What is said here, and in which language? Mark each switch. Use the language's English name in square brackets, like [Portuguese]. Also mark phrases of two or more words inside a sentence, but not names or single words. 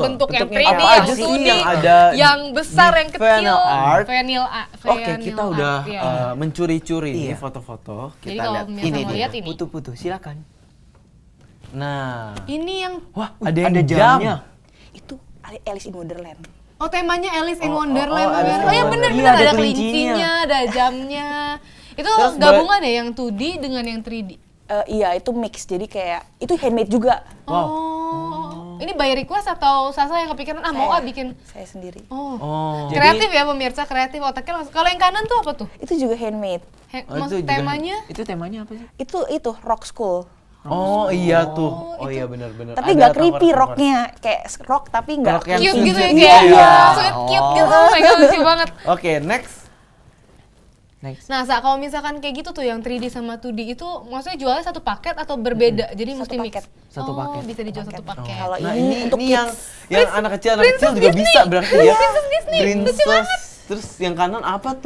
[Indonesian] yang Bentuknya 3D, apa yang aja sih 2D, yang ada yang besar, di yang kecil. vinyl art? Oke, Vinyl kita art, udah ya. mencuri-curi nih Iya. foto-foto. Jadi Kita kalau lihat pemirsa ini mau dia. lihat ini. Putu-putu, silakan. Nah, Ini yang wah Ada ada jam. jamnya. Itu Alice in Wonderland. temanya Alice in Wonderland. Alice in Oh ya Wonderland. bener-bener Iya, ada ada kelincinya, kelincinya. ada jamnya. Itu Terus gabungan ya yang 2D dengan yang 3D. Iya itu mix. Jadi kayak itu handmade juga. Oh. Ini by request atau Sasa yang kepikiran mau bikin. Saya sendiri. Oh. Oh. Kreatif ya pemirsa, kreatif otaknya langsung. Kalau yang kanan tuh apa tuh? Itu juga handmade. itu juga Temanya Itu temanya apa sih? Itu [English] rock school. [Indonesian] Oh iya tuh. Oh iya benar-benar. Tapi Ada nggak creepy tengkorak-tengkorak. rocknya, kayak rock tapi nggak Rock yang cute gitu ya sweet. kayak Iya. [English] sweet cute [Indonesian] gitu. [English] Oh my god [Indonesian] lucu banget. Oke, next. Next. Nah, kalau misalkan kayak gitu tuh yang 3D sama 2D itu maksudnya jualnya satu paket atau berbeda? Jadi Satu mesti mix. paket. Satu paket. Bisa dijual satu paket. Kalau Nah ini untuk yang kids. anak kecil juga bisa berarti ya. Princess. Terus yang kanan apa tuh?